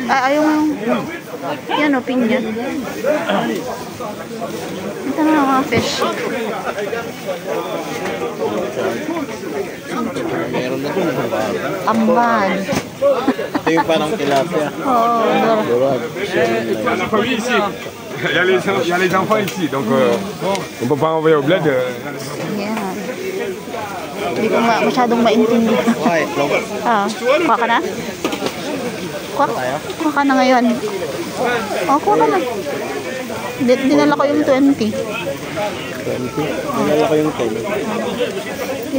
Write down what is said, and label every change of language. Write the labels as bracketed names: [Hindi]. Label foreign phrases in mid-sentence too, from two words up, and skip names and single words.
[Filipino] Ay, yung yan o, pinya. Ito na mga fish. Meron na doon. Tamban. Ito yung parang tilapia. Oo, oh, Durag. [French] La famille ici. Il y a les enfants ici, donc on peut pas envoyer au bled. [Filipino] yan. Hindi ko masyadong maintindihan. Okay, long. Kuha ka na? Kuha ka na ngayon. Kuha ka na. Dinala ko yung 20. 20. Nalala ko yung 10.